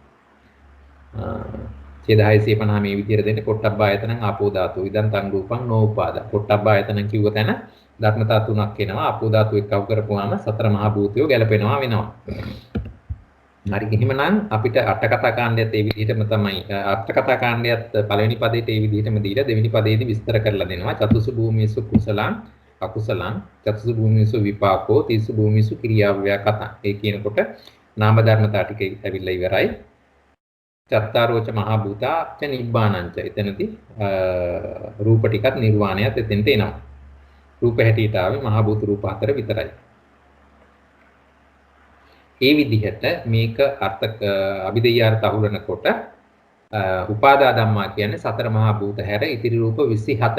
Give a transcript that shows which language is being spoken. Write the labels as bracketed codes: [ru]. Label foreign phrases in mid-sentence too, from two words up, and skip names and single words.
[si] ඡේද 650 මේ විදිහට දෙන්නේ [pi] පොට්ටබ්බායතනං ආපෝ ධාතු ඉදන් තං රූපං නෝඋපාදා. [si] පොට්ටබ්බායතනං කිව්ව තැන ධර්මතා තුනක් එනවා. ආපෝ ධාතු එක්කව කරපුවාම සතර මහා භූතයෝ ගැලපෙනවා වෙනවා. හරි එහෙමනම් අපිට අට කතා කාණ්ඩයත් ඒ විදිහටම තමයි අට කතා කාණ්ඩයත් පළවෙනි පදේට ඒ විදිහටම දීලා දෙවෙනි පදේදී විස්තර කරලා දෙනවා. [pi] චතුසු භූමිසු කුසලං අකුසලං චතුසු භූමිසු විපාකෝ තිසු භූමිසු ක්‍රියාව්‍යා කතා. [si] ඒ කියනකොට නාම ධර්මතා ටික ඇවිල්ලා ඉවරයි. [pi] චත්තාරෝච මහා භූතා ච නිබ්බානංච [si] එතනදී රූප ටිකත් නිර්වාණයත් එතෙන්ට එනවා. රූප හැටියට ආවේ මහා භූත රූප හතර විතරයි. ඒ විදිහට මේක අර්ථ අභිධේයාර්ථ අහුරනකොට [pi] උපාදා ධම්මා [si] කියන්නේ සතර මහා භූත හැර ඉතිරි රූප 24.